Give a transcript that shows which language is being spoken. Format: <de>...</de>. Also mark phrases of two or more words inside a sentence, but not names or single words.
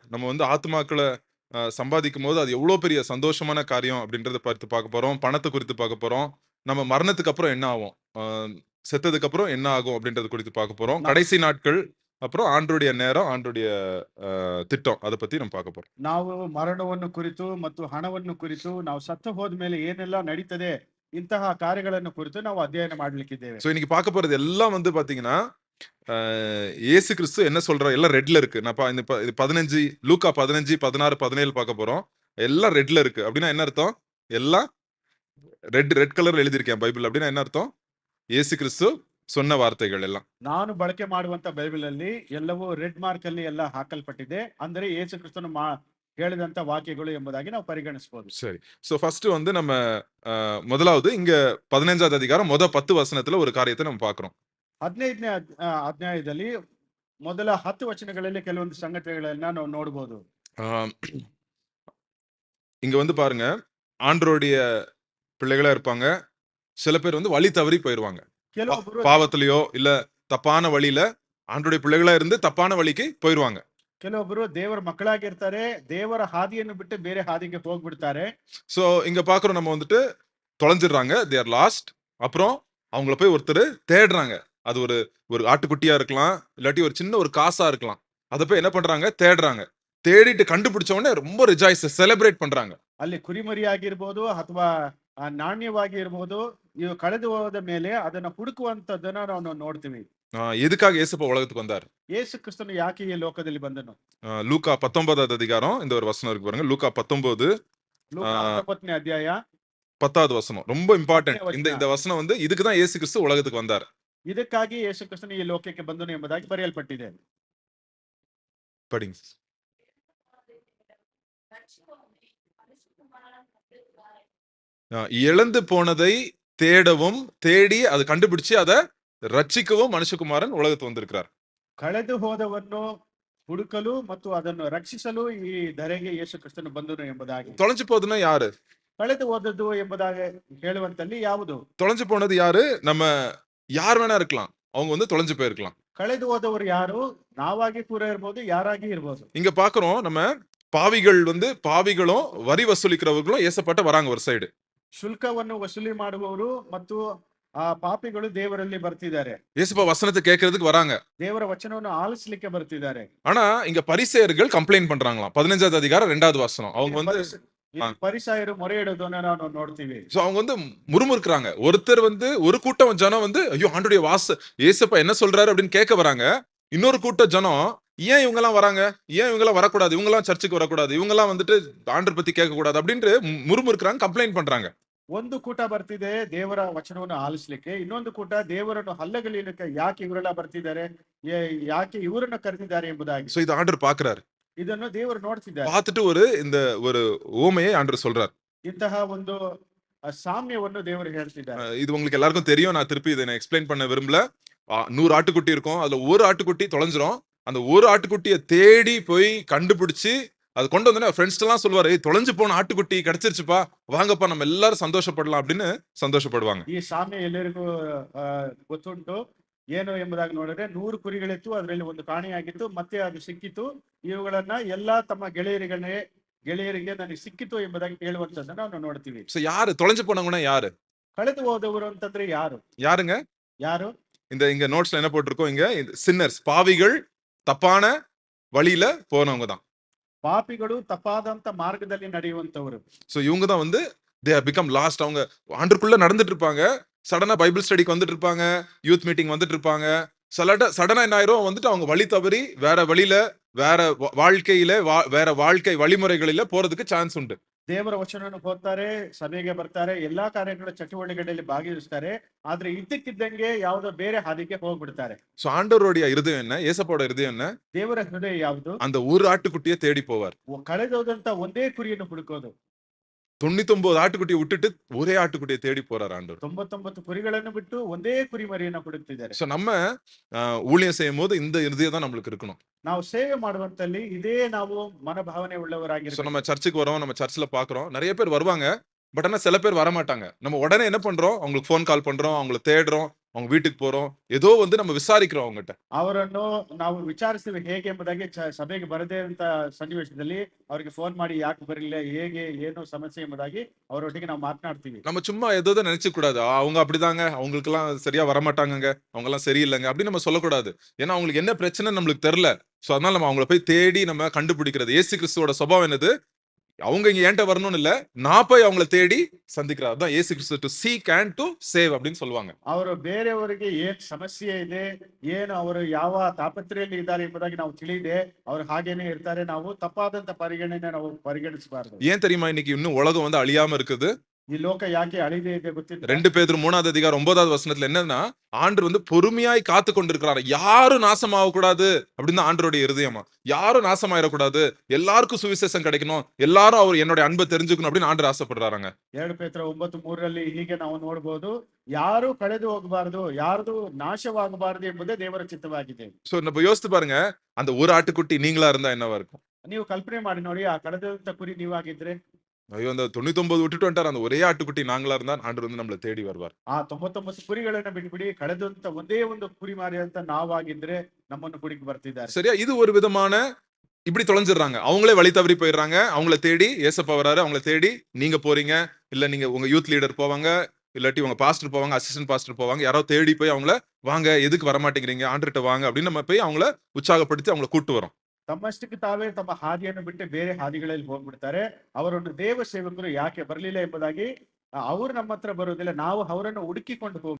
<ta>நம்ம வந்து ஆத்துமாக்கள சம்பாதிக்கும்போது, அது எவ்வளோ பெரிய சந்தோஷமான காரியம் அப்படின்றத பார்க்க போறோம். பணத்த குறித்து பார்க்க போறோம். நம்ம மரணத்துக்கு அப்புறம் என்ன ஆவோம்? செத்ததுக்கு அப்புறம் என்ன ஆகும் அப்படின்றத குறித்து பார்க்க போறோம். நா கடைசி நாட்கள், அப்புறம் ஆண்டவருடைய நேரம், ஆண்டவருடைய திட்டம். அத பத்தி நம்ம பார்க்க போறோம்.</ta> <kn>ನಾವು ಮರಣವನ್ನು ಕುರಿತು ಮತ್ತು ಹಣವನ್ನು ಕುರಿತು ನಾವು ಸತ್ತು ಹೋದ್ಮೇಲೆ ಏನೆಲ್ಲ ನಡೀತದೆ ಇಂತಹ ಕಾರ್ಯಗಳನ್ನು ಕುರಿತು ನಾವು ಅಧ್ಯಯನ ಮಾಡಲಿಕ್ಕಿದ್ದೇವೆ.</kn> <ta>ஸோ இன்னைக்கு பார்க்க போறது எல்லாம் வந்து பார்த்தீங்கன்னா, அ இயேசு கிறிஸ்து என்ன சொல்றார்? எல்லாம் ரெட்ல இருக்கு. நான் இந்த இது 15 லூக்கா 15, 16, 17 பார்க்க போறோம். எல்லாம் ரெட்ல இருக்கு. அப்படின்னா என்ன அர்த்தம்? எல்லாம்</ta> <en>red colorல</en> <ta>எழுதியிருக்கேன் பைபிள். அப்படின்னா என்ன அர்த்தம்? இயேசு கிறிஸ்து சொன்ன வார்த்தைகள் எல்லாம்.</ta> <kn>ನಾನು ಬಳಕೆ ಮಾಡುವಂತ ಬೈಬಲ್ ಅಲ್ಲಿ ಎಲ್ಲವೂ</kn> <en>red mark</en> <kn>ಅಲ್ಲಿ ಎಲ್ಲ ಹಾಕಲ್ಪಟ್ಟಿದೆ. ಅಂದರೆ ಯೇಸು ಕ್ರಿಸ್ತನು ಹೇಳಿದಂತ ವಾಕ್ಯಗಳು ಎಂಬುದಾಗಿ ನಾವು ಪರಿಗಣಿಸಬಹುದು.</kn> <ta>சரி.</ta> <en>so first</en> <ta>வந்து நம்ம முதலாவது இங்க 15வது அதிகாரம் 10 வசனத்துல ஒரு காரியத்தை நம்ம பார்க்கிறோம்.</ta> <kn>15ನೇ ಅಧ್ಯಾಯದಲ್ಲಿ ಮೊದಲ 10 ವಚನಗಳಲ್ಲಿ ಕೆಲವೊಂದು ಸಂಗತಿಗಳನ್ನ ನಾವು ನೋಡಬಹುದು.</kn> <ta>ஆம், இங்க வந்து பாருங்க, ஆண்டவருடைய பிள்ளைகளா இருப்பாங்க. சில பேர் வந்து வழி தவறி போயிருவாங்க.</ta> <kn>ಕೆಲವೊಬ್ಬರು</kn> <ta>பாவத்திலயோ இல்ல தப்பான வழியில ஆண்டவருடைய பிள்ளைகளா இருந்து தப்பான வழிக்கு போயிருவாங்க.</ta> <kn>ಕೆಲವೊಬ್ಬರು ದೇವರ ಮಕ್ಕಳಾಗಿರ್ತಾರೆ, ದೇವರ ಹಾದಿಯನ್ನು ಬಿಟ್ಟು ಬೇರೆ ಹಾದಿಗೆ ಹೋಗ್ಬಿಡ್ತಾರೆ.</kn> <ta>சோ இங்க பாக்குறோம் நம்ம வந்துட்டு தொலைஞ்சிடுறாங்க.</ta> <en>they are lost.</en> <ta>அப்புறம் அவங்கள போய் ஒருத்தர் தேடுறாங்க. அது ஒரு ஒரு ஆட்டுக்குட்டியா இருக்கலாம், இல்லாட்டி ஒரு சின்ன ஒரு காசா இருக்கலாம். அத போய் என்ன பண்றாங்க? தேடுறாங்க. தேடிட்டு கண்டுபிடிச்ச உடனே ரொம்ப</ta> <en>rejoice celebrate</en> <ta>பண்றாங்க.</ta> <kn>ಅಲ್ಲಿ ಕುರಿಮರಿ ಆಗಿರ್ಬೋದು ಅಥವಾ ನಾಣ್ಯವಾಗಿ ಇರ್ಬೋದು, ಇವು ಕಳೆದು ಹೋದ ಮೇಲೆ ಅದನ್ನ ಹುಡುಕುವಂತದ್ದನ್ನ ನಾವು ನೋಡ್ತೀವಿ.</kn> <ta>எதுக்காக இயேசுப்பா உலகத்துக்கு வந்தார்?</ta> <kn>ಯೇಸು ಕ್ರಿಸ್ತನು ಯಾಕೆ ಈ ಲೋಕದಲ್ಲಿ ಬಂದನು?</kn> <ta>லூக்கா 19வது அதிகாரம் இந்த ஒரு வசனம் இருக்கு பாருங்க. லூக்கா 19</ta> <kn>ಲೂಕ 19ನೇ ಅಧ್ಯಾಯ</kn> <ta>10வது வசனம். ரொம்ப இம்பார்ட்டன்ட்.</ta> <kn>10ನೇ</kn> <ta>இந்த</ta> <kn>ವಚನ.</kn> <ta>இந்த வசனம் வந்து இதுக்கு தான் இயேசு கிறிஸ்து உலகத்துக்கு வந்தார்.</ta> <kn>ಇದಕ್ಕಾಗಿ ಯೇಸು ಕ್ರಿಸ್ತನು ಈ ಲೋಕಕ್ಕೆ ಬಂದನು ಎಂಬುದಾಗಿ ಬರೆಯಲ್ಪಟ್ಟಿದೆ.</kn> <ta>படிங்க. இழந்து போனதை தேடவும், தேடி அதை கண்டுபிடிச்சு அதை ரட்சிக்கவும் மனுஷகுமாரன் உலகத்துக்கு வந்திருக்கிறார்.</ta> <kn>ಕಳೆದು ಹೋದವನ್ನು ಹುಡುಕಲು ಮತ್ತು ಅದನ್ನು ರಕ್ಷಿಸಲು ಈ ಧರೆಗೆ ಯೇಸು ಕ್ರಿಸ್ತನು ಬಂದನು ಎಂಬುದಾಗಿ.</kn> <ta>தொலைஞ்சு போகுதுன்னா யாரு?</ta> <kn>ಕಳೆದು ಹೋದದ್ದು ಎಂಬುದಾಗಿ ಹೇಳುವಂತಲ್ಲಿ ಯಾವುದು?</kn> <ta>தொலைஞ்சு போனது யாரு? நம்ம யார் வேணா இருக்கலாம். அவங்க வந்து தொலைஞ்சு போயிருக்கலாம்.</ta> <kn>ಕಳೆದು ಹೋದವರು ಯಾರು? ನಾವಾಗಿ ಕೂಡ ಇರ್ಬೋದು, ಯಾರಾಗಿ ಇರ್ಬೋದು.</kn> <ta>இங்க பாக்குறோம் நம்ம பாவிகள் வந்து பாவிகளும் வரி வசூலிக்கிறவர்களும் ஏசப்பாட்ட வராங்க ஒரு சைடு.</ta> <kn>ಶುಲ್ಕವನ್ನು ವಸೂಲಿ ಮಾಡುವವರು ಮತ್ತು ಆ ಪಾಪಿಗಳು ದೇವರಲ್ಲಿ ಬರ್ತಿದ್ದಾರೆ.</kn> <ta>ஏசப்பா வசனத்தை கேட்கறதுக்கு வராங்க.</ta> <kn>ದೇವರ ವಚನವನ್ನು ಆಲಿಸಲಿಕ್ಕೆ ಬರ್ತಿದ್ದಾರೆ.</kn> <ta>ஆனா இங்க பரிசேயர்கள் கம்ப்ளைண்ட் பண்றாங்களாம். 15வது அதிகாரம் 2வது வசனம். அவங்க வந்து</ta> <kn>ಪರಿಸಾಯರು ಮೊರೆ ಇಡೋದನ್ನ ನಾವು ನೋಡ್ತೀವಿ.</kn> <ta>சோ அவங்க வந்து முறுமுறுக்குறாங்க. ஒருத்தர் வந்து ஒரு கூட்டம் ஜனம் வந்து ஐயோ ஆண்டவருடைய ஏசப்பா என்ன சொல்றாரு அப்படின்னு கேட்க வராங்க. இன்னொரு கூட்டம் ஜனம் ஏன் இவங்க எல்லாம் வராங்க? ஏன் இவங்க எல்லாம் வரக்கூடாது? இவங்க எல்லாம் சர்ச்சுக்கு வரக்கூடாது? இவங்க எல்லாம் வந்துட்டு ஆண்டவர் பத்தி கேட்க கூடாது அப்படின்ட்டு முறுமுறுக்குறாங்க, கம்ப்ளைண்ட் பண்றாங்க.</ta> <kn>ಒಂದು ಕೂಟ ಬರ್ತಿದೆ ದೇವರ ವಚನವನ್ನು ಆಲಿಸ್ಲಿಕ್ಕೆ, ಇನ್ನೊಂದು ಕೂಟ ದೇವರನ್ನು ಹಲ್ಲಗಲಿಲಿಕ್ಕೆ ಯಾಕೆ ಇವರೆಲ್ಲ ಬರ್ತಿದ್ದಾರೆ, ಯಾಕೆ ಇವರನ್ನು ಕರೆದಿದ್ದಾರೆ ಎಂಬುದಾಗಿ.</kn> <ta>சோ இது ஆண்டவர் பாக்குறாரு.</ta> <kn>ಇದನ್ನು ದೇವರು ನೋಡ್ತಿದ್ದಾರೆ.</kn> <ta>பார்த்துட்டு ஒரு ஊமையை ஆண்டவர் சொல்றார்.</ta> <kn>ಇಂತಹ ಒಂದು சாமியವನ್ನು ದೇವರು ಹೇಳ್ತಿದ್ದಾರೆ.</kn> <ta>இது உங்களுக்கு எல்லாருக்கும் தெரியும். நான் திருப்பி இதை எக்ஸ்பிளைன் பண்ண விரும்பல. 100 ஆட்டுக்குட்டி இருக்கும். அதுல ஒரு ஆட்டுக்குட்டி தொலைஞ்சிரும். அந்த ஒரு ஆட்டுக்குட்டியை தேடி போய் கண்டுபிடிச்சு அது கொண்டு வந்து ஃப்ரெண்ட்ஸ் எல்லாம் சொல்லுவாரு, தொலைஞ்சு போன ஆட்டுக்குட்டி கிடைச்சிருச்சுப்பா, வாங்கப்பா நம்ம எல்லாரும் சந்தோஷப்படலாம் அப்படின்னு சந்தோஷப்படுவாங்க.</ta> <kn>ಈ ಸಾಮ್ಯ ಎಲ್ಲರಿಗೂ ಗೊತ್ತುಂಟು. ಏನು ಎಂಬುದಾಗಿ ನೋಡಿದ್ರೆ 100 ಕುರಿಗಳಿತ್ತು, ಅದರಲ್ಲಿ ಒಂದು ಕಾಣೆಯಾಗಿತ್ತು, ಮತ್ತೆ ಅದು ಸಿಕ್ಕಿತು. ಇವುಗಳನ್ನ ಎಲ್ಲಾ ತಮ್ಮ ಗೆಳೆಯರಿಗೆ ನನಗೆ ಸಿಕ್ಕಿತು ಎಂಬುದಾಗಿ ಹೇಳುವಂತದ್ದನ್ನ ನಾವು ನೋಡ್ತೀವಿ.</kn> <ta>யாரு தொலைஞ்சு போனவங்கன்னா யாரு?</ta> <kn>ಕಳೆದು ಹೋದವರು ಅಂತಂದ್ರೆ ಯಾರು?</kn> <ta>யாருங்க?</ta> <kn>ಯಾರು?</kn> <ta>இங்க நோட்ஸ்ல என்ன போட்டிருக்கோம்? இங்க சின்னர்ஸ், பாவிகள், தப்பான வழியில போனவங்க தான்.</ta> <kn>ಪಾಪಿಗಳು ತಪ್ಪಾದಂತ ಮಾರ್ಗದಲ್ಲಿ ನಡೆಯುವಂತವರು.</kn> <ta>சோ இவங்க தான் வந்து</ta> <en>they have become lost.</en> <ta>அவங்க ஆண்டருக்குள்ள நடந்துட்டு இருப்பாங்க. சடனா</ta> <en>Bible studyக்கு</en> <ta>வந்துட்டு இருப்பாங்க,</ta> <en>youth meeting</en> <ta>வந்துட்டு இருப்பாங்க. சடனா என்ன ஆயிரும்? வந்துட்டு அவங்க வழி தவறி வேற வழியில, வேற வாழ்க்கையில, வேற வாழ்க்கை வழிமுறைகளில போறதுக்கு சான்ஸ் உண்டு.</ta> <kn>ದೇವರ ವಚನವನ್ನು ಓದ್ತಾರೆ, ಸಭೆಗೆ ಬರ್ತಾರೆ, ಎಲ್ಲಾ ಕಾರ್ಯಗಳ ಚಟುವಟಿಕೆಗಳಲ್ಲಿ ಭಾಗವಹಿಸ್ತಾರೆ, ಆದ್ರೆ ಇದ್ದಕ್ಕಿದ್ದಂಗೆ ಯಾವುದೋ ಬೇರೆ ಹಾದಿಗೆ ಹೋಗ್ಬಿಡ್ತಾರೆ.</kn> <ta>சோ ஆண்டவருடைய இருதயம் என்ன? ஏசப்பாவோட இருதயம் என்ன?</ta> <kn>ದೇವರ ಹೃದಯ ಯಾವುದು?</kn> <ta>அந்த ஒரு ஆட்டுக்குட்டியை தேடி போவார்.</ta> <kn>ಕಳೆದೋದಂತ ಒಂದೇ ಕುರಿಯನ್ನು ಹುಡುಕೋದು.</kn> <ta>99 ஆட்டுக்குட்டியை விட்டுட்டு ஒரே ஆட்டுக்குட்டியை தேடி போறார் ஆண்டவர்.</ta> <kn>99 ಕುರಿಗಳನ್ನು ಬಿಟ್ಟು ಒಂದೇ ಕುರಿಮರಿಯನ್ನು ಹುಡುಕ್ತಿದ್ದಾರೆ.</kn> <ta>சோ நம்ம ஊழியம் செய்யும் போது இந்த இருதயம் தான் நம்மளுக்கு இருக்கணும்.</ta> <kn>ನಾವು ಸೇವೆ ಮಾಡುವಂತಲ್ಲಿ ಇದೇ ನಾವು ಮನೋಭಾವನೆ சோ ಉಳ್ಳವರಾಗಿರ್ಬೇಕು.</kn> <ta>நம்ம சர்ச்சுக்கு வரோம், நம்ம சர்ச்ல பாக்குறோம், நிறைய பேர் வருவாங்க. பட் ஆனா சில பேர் வரமாட்டாங்க. நம்ம உடனே என்ன பண்றோம்? அவங்களுக்கு</ta> <en>phone call</en> <ta>பண்றோம், அவங்களை தேடுறோம், அவங்க வீட்டுக்கு போறோம். ஏதோ வந்து நம்ம விசாரிக்கிறோம் அவங்கட்ட.</ta> <kn>ಅವರನ್ನು ನಾವು ವಿಚಾರಿಸ್ತೀವಿ ಹೇಗೆ ಎಂಬುದಾಗಿ ಸಭೆಗೆ ಬರದೇ ಅಂತ ಸನ್ನಿವೇಶದಲ್ಲಿ ಅವರಿಗೆ ಫೋನ್ ಮಾಡಿ ಯಾಕೆ ಬರಲಿಲ್ಲ, ಹೇಗೆ ಏನು ಸಮಸ್ಯೆ ಎಂಬುದಾಗಿ ಅವರೊಟ್ಟಿಗೆ ನಾವು ಮಾತನಾಡ್ತೀವಿ.</kn> <ta>நம்ம சும்மா ஏதோ நினைச்சுக்க கூடாது. அவங்க அப்படிதாங்க. அவங்களுக்கெல்லாம் சரியா வரமாட்டாங்கங்க. அவங்கலாம் சரியில்லங்க. அப்படின்னு நம்ம சொல்லக்கூடாது. ஏன்னா அவங்களுக்கு என்ன பிரச்சனைன்னு நம்மளுக்கு தெரியல. சோ அதனால நம்ம அவங்கள போய் தேடி நம்ம கண்டுபிடிக்கிறது. இயேசு கிறிஸ்துவோட சுபாவம் என்னது? அவங்க இங்க என்கிட்ட வரணும்னு இல்ல. நான் போய் அவங்கள தேடி சந்திக்கிறார். அதான் இயேசு கிறிஸ்து</ta> <en>to seek and to save</en> <ta>அப்படின்னு சொல்லுவாங்க.</ta> <kn>ಅವರು ಬೇರೆಯವರಿಗೆ ಏನ್ ಸಮಸ್ಯೆ ಇದೆ, ಏನು ಅವರು ಯಾವ ತಾಪತ್ರೆಯಲ್ಲಿ ಇದ್ದಾರೆ ಎಂಬುದಾಗಿ ನಾವು ತಿಳಿದೆ ಅವರು ಹಾಗೇನೆ ಇರ್ತಾರೆ. ನಾವು ತಪ್ಪಾದಂತ ಪರಿಗಣನೆ ನಾವು ಪರಿಗಣಿಸಬಾರದು.</kn> <ta>ஏன் தெரியுமா இன்னைக்கு இன்னும் உலகம் வந்து அழியாம இருக்குது?</ta> <kn>ಈ ಲೋಕ ಯಾಕೆ ಅಳಿದೇ ಇದೆ ಗೊತ್ತಿಲ್ಲ.</kn> <ta>2 பேதுரு 3வது அதிகாரம் 9வது வசனத்துல என்னன்னா, ஆண்டவர் வந்து பொறுமையாய் காத்து கொண்டிருக்கிறார். யாரும் நாசமாக கூடாது அப்படின்னு தான் ஆண்டவருடைய இருதயமா. யாரும் நாசமாயிரக்கூடாது. எல்லாருக்கும் சுவிசேஷம் கிடைக்கணும். எல்லாரும் அவர் என்னோட அன்பை தெரிஞ்சுக்கணும் அப்படின்னு ஆண்டவர் ஆசைப்படுறாங்க.</ta> <kn>2 ಪೇತ್ರ 9:3 ಹೀಗೆ ನಾವು ನೋಡಬಹುದು, ಯಾರು ಕಳೆದು ಹೋಗಬಾರದು, ಯಾರ್ದು ನಾಶವಾಗಬಾರದು ಎಂಬುದೇ ದೇವರ ಚಿತ್ತವಾಗಿದೆ.</kn> <ta>சோ நம்ம யோசித்து பாருங்க, அந்த ஒரு ஆட்டுக்குட்டி நீங்களா இருந்தா என்னவா இருக்கும்?</ta> <kn>ನೀವು ಕಲ್ಪನೆ ಮಾಡಿ ನೋಡಿ, ಆ ಕಳೆದಂತ ಕುರಿ ನೀವಾಗಿದ್ರೆ,</kn> <ta>ஐயோ அந்த 99 விட்டுட்டு வந்துட்டார். அந்த ஒரே ஆட்டுக்குட்டி நாங்களா இருந்தா ஆண்டவர் வந்து நம்மளை தேடி வருவார்.</ta> <kn>ಆ 99 ಕುರಿಗಳನ್ನ ಬಿಟ್ಬಿಡಿ, ಕಳೆದಂತ ಒಂದೇ ಒಂದು ಕುರಿ ಮಾರಿ ಅಂತ ನಾವಾಗಿದ್ರೆ ನಮ್ಮನ್ನು ಕುಡಿಗೆ ಬರ್ತಿದ್ದಾರೆ.</kn> <ta>சரியா? இது ஒரு விதமான இப்படி தொலைஞ்சிடுறாங்க. அவங்களே வழி தவறி போயிடுறாங்க. அவங்கள தேடி ஏசப்பா வராரு. அவங்கள தேடி நீங்க போறீங்க. இல்ல நீங்க உங்க</ta> <en>youth leader</en> <ta>போவாங்க. இல்லாட்டி உங்க பாஸ்டர் போவாங்க,</ta> <en>assistant pastor</en> <ta>போவாங்க. யாரோ தேடி போய் அவங்கள வாங்க, எதுக்கு வரமாட்டேங்கிறீங்க, ஆண்டர்ட்ட வாங்க அப்படின்னு நம்ம போய் அவங்கள உற்சாகப்படுத்தி அவங்கள கூட்டு வரோம்.</ta> <kn>ತಮ್ಮಷ್ಟಕ್ಕೆ ತಾವೇ ತಮ್ಮ ಹಾದಿಯನ್ನು ಬಿಟ್ಟು ಬೇರೆ ಹಾದಿಗಳಲ್ಲಿ ಹೋಗ್ಬಿಡ್ತಾರೆ. ಅವರನ್ನು ದೇವ ಸೇವಕರು ಯಾಕೆ ಬರಲಿಲ್ಲ ಎಂಬುದಾಗಿ ಅವರು ನಮ್ಮ ಹತ್ರ ಬರುವುದಿಲ್ಲ, ನಾವು ಅವರನ್ನು ಹುಡುಕಿಕೊಂಡು ಹೋಗ್ಬೇಕು.</kn>